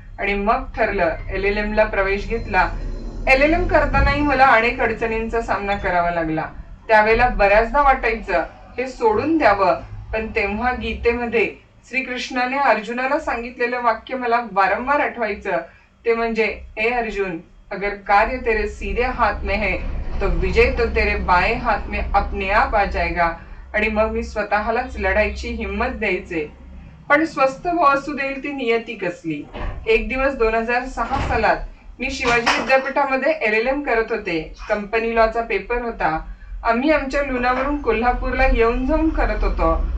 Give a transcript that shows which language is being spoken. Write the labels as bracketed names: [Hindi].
[Marathi] आणि मग ठरलं, LLM ला प्रवेश घेतला. LLM करतानाही मला अनेक अडचणींचा सामना करावा लागला. त्यावेळेला बऱ्याचदा वाटायचं हे सोडून द्यावं. पण तेव्हा गीतेमध्ये श्रीकृष्णाने अर्जुनाला सांगितलेलं वाक्य मला वारंवार आठवायचं. ते म्हणजे, [Hindi] ए अर्जुन, अगर कार्य तेरे सीधे हाथ में है तो विजय तो तेरे बाएं हाथ में अपने आप आ जाएगा. [Marathi] आणि मग मी स्वतःलाच लढायची हिंमत द्यायचे. पण स्वस्थ असू देईल ती नियती कसली. एक दिवस 2006 सालात मी शिवाजी विद्यापीठामध्ये LLM करत होते. कंपनी लॉचा पेपर होता. आम्ही आमच्या लुणावरून कोल्हापूरला येऊन जाऊन करत होतो.